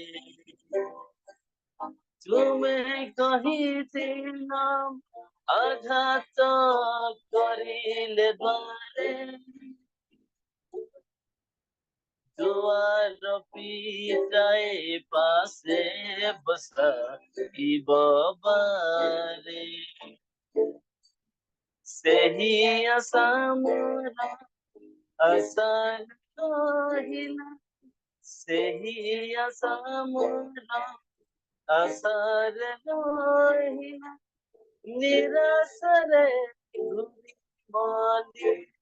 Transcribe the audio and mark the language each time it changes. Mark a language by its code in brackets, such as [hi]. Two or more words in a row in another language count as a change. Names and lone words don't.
[bn] তুমি কহিছিল আঘাত করিলে দ্বারে তোমার পিতায় পাশে বসাইব বারে [or] ସେହି ଆଶା ମୋର ଆଶା ରହିଲା ସେହି ଆଶା ମୋର ଆଶାରେ ରହିଲା ନିରାଶରେ ଘୁରି ମଲି